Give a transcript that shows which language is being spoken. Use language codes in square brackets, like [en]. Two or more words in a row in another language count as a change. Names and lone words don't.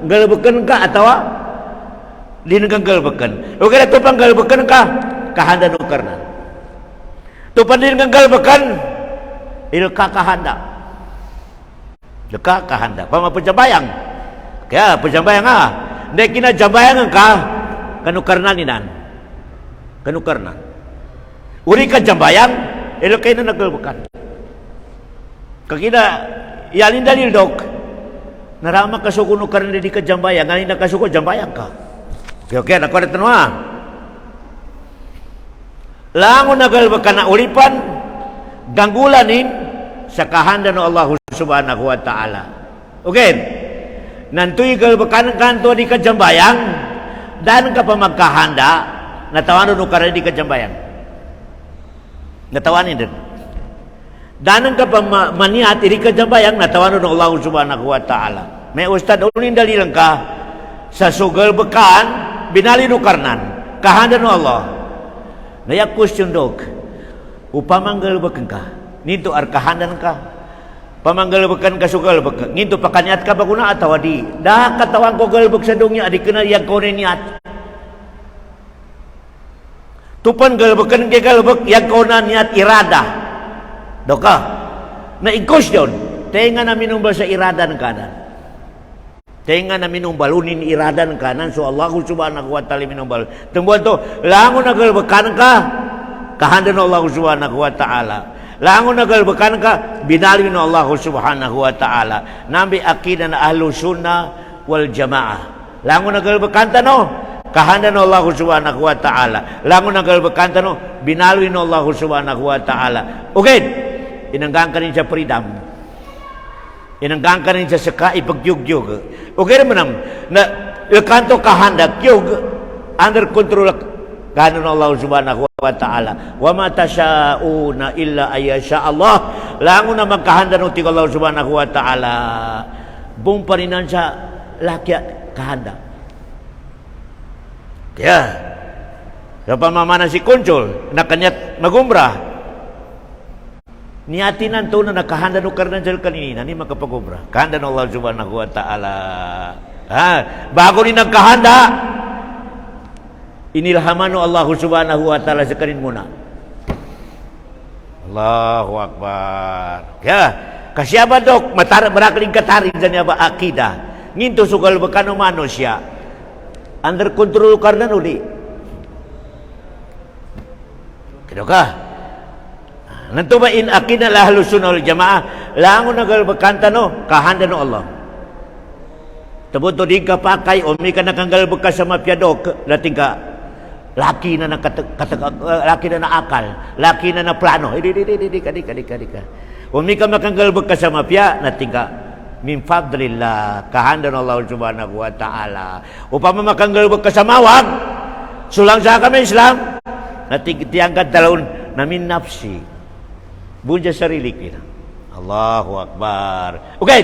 [mdh] Galbakan ka atawa di nanggalbakan. Okay na to pang galbakan ka, kahanda no karnan. To pa din galbakan, ilka kahanda. Ilka kahanda. Pamapajabayang. Kaya pajambayang nga, hindi kinajambayangan ka, kanukarnan ninan. Kanukarnan. Uri ka jambayang, ilo kayo na naglalbakan. Kakina, yalin dalil dok, narama ka suko nukarnan di ka jambayang, ngayon nakasuko jambayang ka. Okay, nakuha natin mo. Lango naglalbakan na ulipan, ganggulanin sa kahanda ng [ar] الله سبحانه وتعالى. [mdh] Okay? Nantoy galbakan kanto di kajambayang dan ka pa magkahanda natawanan no karan di kajambayang natawanin din dan ka pa maniat di kajambayang natawanan no [ar] الله سبحانه وتعالى [mdh] May ustad unin dalil ka sa sugal bekan binali nu karnan kahandan Allah. Naya question dok. Upamanggal beken ka. Nito ar kahandan ka. Pamanggal beken ka sugal beken. Nito pakaniat ka baguna atawa di. Dah katawang ko galbek sa dongnya adi kenal yang kau niat. Tupan galbekan ke galbek yang kau niat irada. Doka. Na ikos yon. Tenga na minumbal sa iradan kanan. Tenga na minumbal unin iradan kanan. [ar] So الله سبحانه وتعالى minumbal. [mdh] Tembuan to. Langon na galbekan ka. [ar] Kahandan الله سبحانه وتعالى. [mdh] Langon na galbekan ka. Binalin [ar] الله سبحانه وتعالى. [mdh] Nambi akidah na [ar] أهل السنة والجماعة. [mdh] Langon na galbekan no. [ar] Kahandan الله سبحانه وتعالى. [mdh] Langon na galbekan no. Binalin [ar] الله سبحانه وتعالى. [mdh] Okay. Inanggang sa freedom. Inanggang sa saka ipagyug-yug. Okay naman na kanto kahandak yug [en] under control [mdh] kahandan [ar] الله سبحانه وتعالى. وما تشاؤون إلا أن يشاء الله. [mdh] Langon na magkahandan uti [ar] الله سبحانه وتعالى. [mdh] Bung parinan sa lakya kahandak. Kaya sa pamamana si Kuncol na kanyat magumrah. Niatinan to na nakahandan o karnan sa kanina ni makapagumrah. [ar] Kahandan الله سبحانه وتعالى. [mdh] Bago ni nagkahanda, inilhaman o [ar] الله سبحانه وتعالى [mdh] sa kanin muna. [ar] الله أكبر. [mdh] Kaya, kasyaba dok, marakaling katarin sa niya ba akidah. Nginto sugal bakano manusia. [en] Under control [mdh] karnan uli. Kaya ka? Nanto ba in akidah [ar] أهل السنة والجماعة. [mdh] Langon nagal bakanta no, kahandan no Allah. Tabuto di ka pakay o may ka nakanggal ka sa mapyadok lating ka laki na laki na akal, laki na plano. Di ka. O may ka makanggal ka sa mapya lating ka [ar] من فضل الله [mdh] kahandan [ar] الله سبحانه وتعالى. [mdh] Upama makanggal ka sa mawag sulang sa kami Islam nating tiangkat dalawon na [ar] من نفسي [mdh] bunja sarili kita. [ar] الله أكبر. Okay.